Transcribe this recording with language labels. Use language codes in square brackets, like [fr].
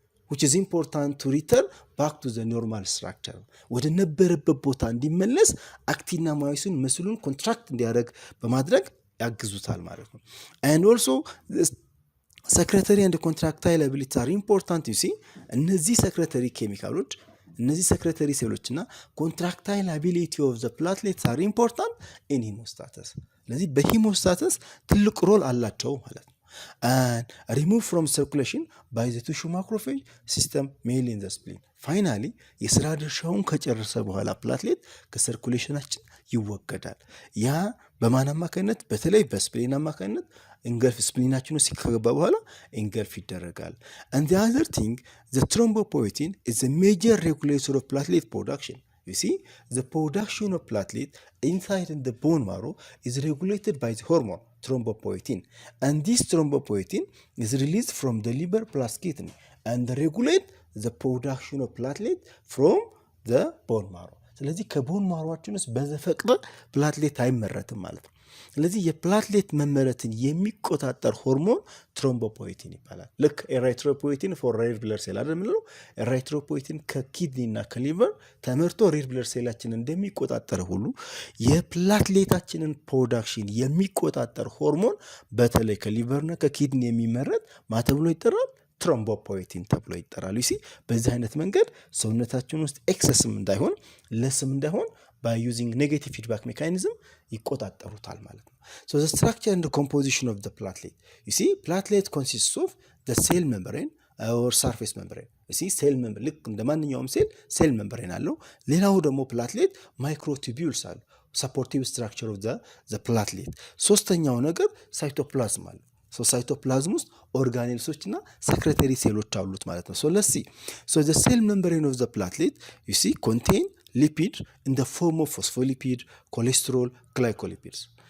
[en] which is important to return back to the normal structure [am] ወደ ነበረበት ቦታ እንዲመለስ አክቲንና ማዮሲን መስሉን ኮንትራክት እንዲያደርግ በማድረግ ያግዙታል ማለት ነው። [en] and also secretory and contractile abilities are important. you see [am] እነዚህ secretory ኬሚካሎች እነዚህ secretory ሴሎችና [en] contractile ability of the platelets are important in hemostasis. [am] ስለዚህ በሂሞስታሲስ ትልቅ ሮል አላቸው ማለት ነው። [en] and removed from circulation by the tissue macrophage system mainly in the spleen. [am] finally የስራ ድርሻውን ከጨረሰ በኋላ ፕላትሌት ከሰርኩሌሽናችን ይወገዳል። ያ በማን አማካኝነት? በተለይ በስፕሊን አማካኝነት እንገልፍ ስፕሊናችን ውስጥ ከገባ በኋላ እንገልፍ ይደረጋል። [en] and the other thing, the thrombopoietin is a major regulator of platelet production. you see the production of platelet inside in the bone marrow is regulated by the hormone thrombopoietin, and this thrombopoietin is released from the liver plus kidney and regulate the production of platelet from the bone marrow. [am] ስለዚህ ከቦን ማሮአችን ውስጥ በዘፈቅደ ፕላትሌት አይመረትም ማለት ነው። ስለዚህ የፕላትሌት መመረትን የሚቆጣጠር ሆርሞን ትሮምቦፖይቲን ይባላል። ልክ ኤራይትሮፖይቲን ፎር ሬድ ብለድ ሴል አይደል ምንለው? ኤራይትሮፖይቲን ከኪድኒ እና ከሊቨር ተመርቶ ሬድ ብለድ ሴላችንን እንደሚቆጣጠር ሁሉ የፕላትሌታችንን ፕሮዳክሽን የሚቆጣጠር ሆርሞን በተለይ ከሊቨርና ከኪድኒ የሚመረት ማ ተብሎ ይጠራል? ትሮምቦፖይቲን ተብሎ ይጠራል። you see በዚህ አይነት መንገድ ሰውነታችን ውስጥ ኤክሰስም እንዳይሆን ለስም እንዳይሆን [en] by using negative feedback mechanism [am] ይቆጣጠሩታል ማለት ነው። [en] so the structure and the composition of the platelet, you see platelet consists of the cell membrane or surface membrane. [am] you see cell membrane ልክ እንደማንኛውም ሴል membrane አለው። ሌላው ደግሞ ፕላትሌት ማይክሮቱቢዩልስ አሉ [en] supportive structure of the platelet። [am] ሶስተኛው ነገር ሳይቶፕላዝም አለ። so cytoplasm ውስጥ ኦርጋኔልሶችና secretory ሴሎች አሉት ማለት ነው። [en] so let's see, so the cell membrane of the platelet you see contain lipid in the form of phospholipid, cholesterol, glycolipids